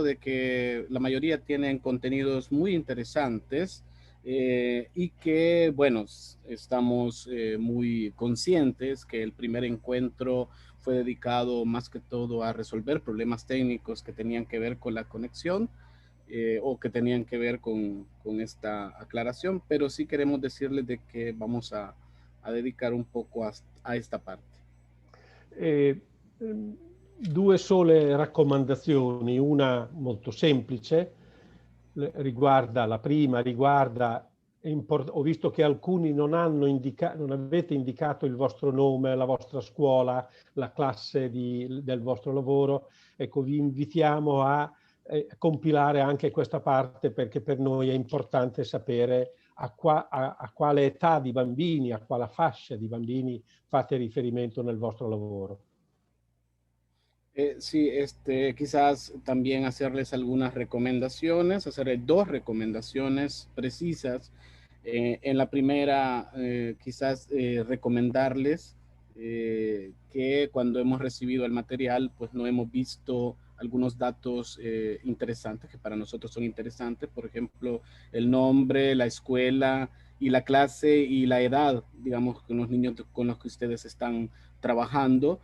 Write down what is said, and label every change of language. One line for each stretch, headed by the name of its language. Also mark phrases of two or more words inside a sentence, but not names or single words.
Spanish: de que la mayoría tienen contenidos muy interesantes y que, bueno, estamos muy conscientes que el primer encuentro fue dedicado más que todo a resolver problemas técnicos que tenían que ver con la conexión o que tenían que ver con esta aclaración, pero sí queremos decirles de que vamos a dedicar un poco a esta parte.
Italian: Due sole raccomandazioni, una molto semplice, la prima riguarda ho visto che alcuni non avete indicato il vostro nome, la vostra scuola, la classe del vostro lavoro. Ecco, vi invitiamo a compilare anche questa parte, perché per noi è importante sapere a quale età di bambini, a quale fascia di bambini fate riferimento nel vostro lavoro.
Spanish: Sí, quizás también hacerles algunas recomendaciones, hacerles 2 recomendaciones precisas. En la primera, quizás recomendarles que cuando hemos recibido el material, pues no hemos visto algunos datos interesantes que para nosotros son interesantes, por ejemplo, el nombre, la escuela y la clase y la edad, digamos, con los niños con los que ustedes están trabajando.